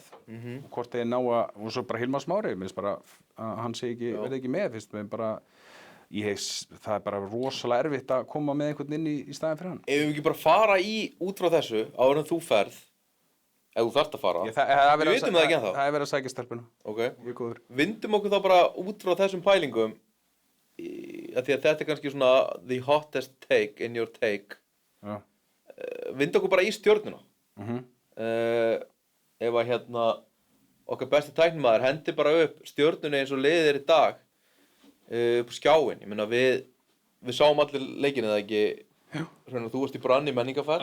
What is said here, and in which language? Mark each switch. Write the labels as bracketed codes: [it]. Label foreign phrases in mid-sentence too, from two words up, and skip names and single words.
[is] Og hvort þeir ná að, og svo bara Hilmar Smári, minnst bara að hann verði ekki með, fyrst, menn bara, það er bara rosalega erfitt að koma með einhvern inn í staðinn fyrir hann. Ef við ekki bara fara út frá þessu, áður en þú ferð, ef þú þarft að fara. Það er Við vitum það ekki ennþá. Það er verið að sækja stelpuna. Ok. Ég er góður. Vindum okkur þá bara út frá þessum pælingum, af því að þetta er kannski svona [en] the hottest take in your take. [is] Já. Vindum okkur bara í stjörnuna. Ef að okkar besti tæknimaður hendi bara upp stjörnunni eins og liðið er í dag upp á skjáinn. Ég meina við sáum allir leikinu eða ekki. Hraunar, þú varst í Brann í menningarferð.